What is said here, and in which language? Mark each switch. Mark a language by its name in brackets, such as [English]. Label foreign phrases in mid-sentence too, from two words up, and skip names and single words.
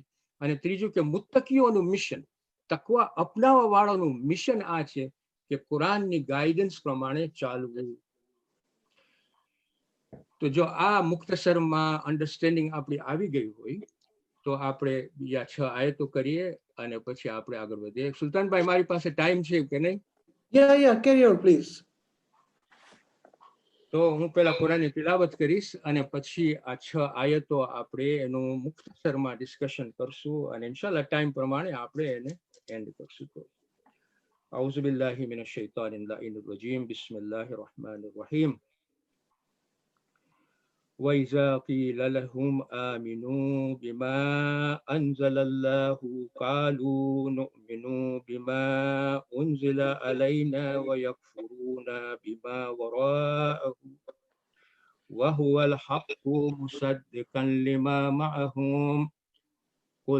[Gujarati] અને ત્રીજું કે મુત્તકીઓનું મિશન, તકવા અપનાવવા વાળાનું મિશન આ છે કે કુરાનની ગાઈડન્સ પ્રમાણે ચાલવું. તો જો આ મુખ્તસરમાં અન્ડરસ્ટેન્ડિંગ આપણી આવી ગઈ હોય તો આપણે બીજા 6 આયતો કરીએ અને પછી આપણે આગળ વધીએ. સુલતાનભાઈ, મારી પાસે ટાઈમ છે કે નહીં? [English] Yeah, carry on, please. [Gujarati] તો હું પેલા કુરાનની તિલાવત કરીશ અને પછી આ 6 આયતો આપણે એનું મુખ્તસરમાં ડિસ્કશન કરશું અને ઇન્શાલ્લાહ ટાઈમ પ્રમાણે આપણે એને એન્ડ કરશું. [Arabic] તો أعوذ بالله من الشيطان الرجيم، بسم الله الرحمن الرحيم. وَإِذَا قِيلَ لَهُمْ آمِنُوا بِمَا أَنزَلَ اللَّهُ قَالُوا نُؤْمِنُ بِمَا أُنزِلَ عَلَيْنَا وَيَكْفُرُونَ بِمَا وَرَاءَهُ وَهُوَ الْحَقُّ مُصَدِّقًا لِمَا مَعَهُمْ قُلْ